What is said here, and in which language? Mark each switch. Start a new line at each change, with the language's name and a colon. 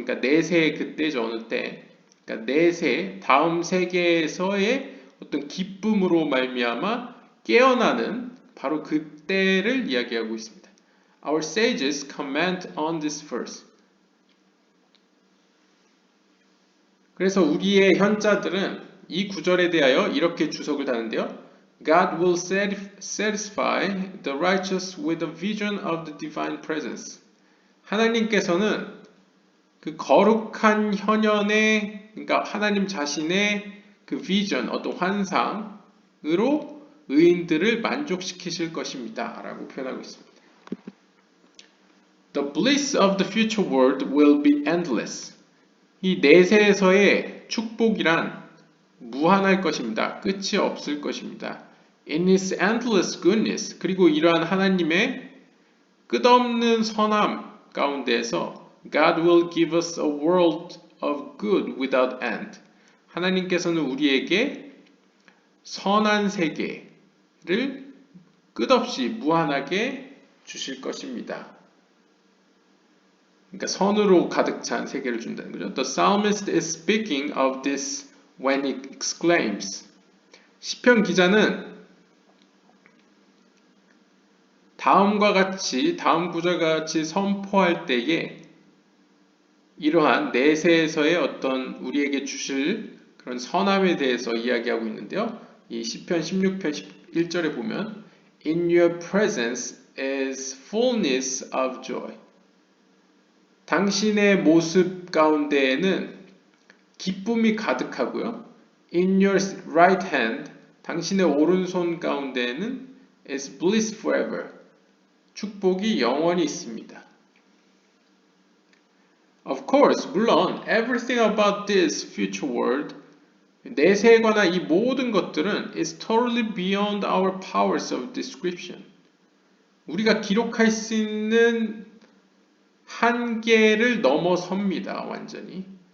Korean: 그러니까 내세의 그때죠. 어느 때. 그러니까 내세 다음 세계에서의 어떤 기쁨으로 말미암아 깨어나는 바로 그때를 이야기하고 있습니다.
English: Our sages comment on this verse.
Korean: 그래서 우리의 현자들은 이 구절에 대하여 이렇게 주석을 다는데요.
English: God will satisfy the righteous with a vision of the divine presence.
Korean: 하나님께서는 그 거룩한 현현의, 그러니까 하나님 자신의 그 vision, 어떤 환상으로 의인들을 만족시키실 것입니다. 라고 표현하고 있습니다.
English: The bliss of the future world will be endless.
Korean: 이 내세에서의 축복이란 무한할 것입니다. 끝이 없을 것입니다.
English: In His endless goodness,
Korean: 그리고 이러한 하나님의 끝없는 선함 가운데에서
English: God will give us a world of good without end.
Korean: 하나님께서는 우리에게 선한 세계를 끝없이 무한하게 주실 것입니다. 그러니까 선으로 가득 찬 세계를 준다는 거죠.
English: The psalmist is speaking of this when he exclaims.
Korean: 시편 기자는 다음 구절과 같이 선포할 때에 이러한 내세에서의 어떤 우리에게 주실 그런 선함에 대해서 이야기하고 있는데요. 이 시편 16편 1절에 보면
English: In your presence is fullness of joy.
Korean: 당신의 모습 가운데에는 기쁨이 가득하고요.
English: In your right hand,
Korean: 당신의 오른손 가운데에는
English: is bliss forever.
Korean: 축복이 영원히 있습니다.
English: Of course,
Korean: 물론
English: everything about this future world,
Korean: 내세에 관한 이 모든 것들은
English: is totally beyond our powers of description.
Korean: 우리가 기록할 수 있는 한계를 넘어섭니다, 완전히.